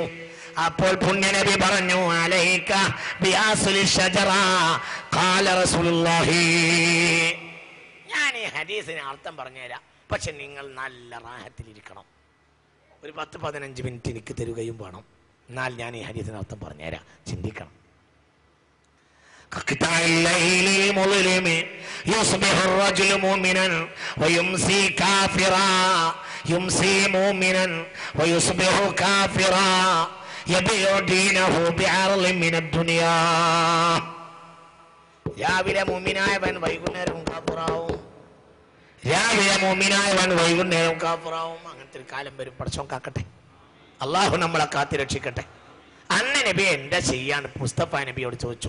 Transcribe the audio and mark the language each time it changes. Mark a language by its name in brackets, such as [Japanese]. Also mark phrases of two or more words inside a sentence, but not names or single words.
[Malayalam] അപ്പോൾ പുണ്യനബി പറഞ്ഞു, [Arabic] عليك بأصل شجرة قال رسول الله. [Malayalam] ഞാൻ ഈ ഹദീസിന് അർത്ഥം പറഞ്ഞുതരാം, പക്ഷെ നിങ്ങൾ നല്ല റാഹത്തിലിരിക്കണം. ഒരു 10-15 മിനിറ്റ് എനിക്ക് തരുകയും വേണം. എന്നാൽ ഞാൻ ഈ ഹദീസിന് അർത്ഥം പറഞ്ഞുതരാം, ചിന്തിക്കണം. [Arabic] كقطع الليل المظلم يصبح الرجل مؤمنا ويمسي كافرا يمسي مؤمنا ويصبح كافرا يبيع دينه بعرض من الدنيا. [Malayalam] രാവിലെ മുഅ്മിനായവൻ വൈകുന്നേരം കാഫിറാവും, രാവിലെ മുഅ്മിനായവൻ വൈകുന്നേരം കാഫിറാവും. അങ്ങനത്തെ ഒരു കാലം വരും. പടച്ചോൻ കാക്കട്ടെ, അള്ളാഹു നമ്മളെ കാത്തി രക്ഷിക്കട്ടെ. അന്ന് നബി എന്താ ചെയ്യാൻ മുസ്തഫ നബിയോട് ചോദിച്ചു.